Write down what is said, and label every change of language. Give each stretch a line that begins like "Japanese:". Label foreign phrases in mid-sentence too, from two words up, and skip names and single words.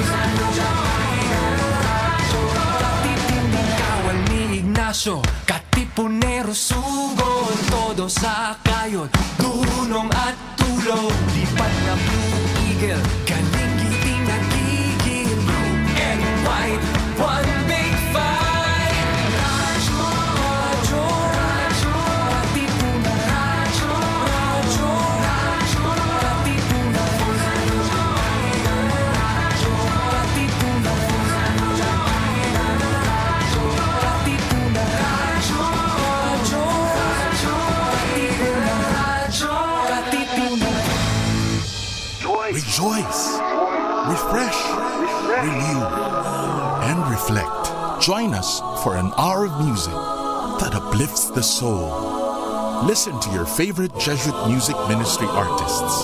Filipino: Radyo, Katipunan. Kawal ni Ignacio, Katipunero sugod, todo sa kayon, tunong at tulog. Lipat na Blue Eagle, galing giting nagigil.
English: Blue and white, one big fight.
Filipino: Radyo, radyo, radyo, Katipunan. Radyo, radyo, radyo, Katipunan. Radyo, Katipunan. Radyo, Katipunan. Radyo, radyo, radyo, Katipunan. Radyo, Katipunan.
English: Rejoice, refresh, renew, and reflect. Join us for an hour of music that uplifts the soul. Listen to your favorite Jesuit music ministry artists.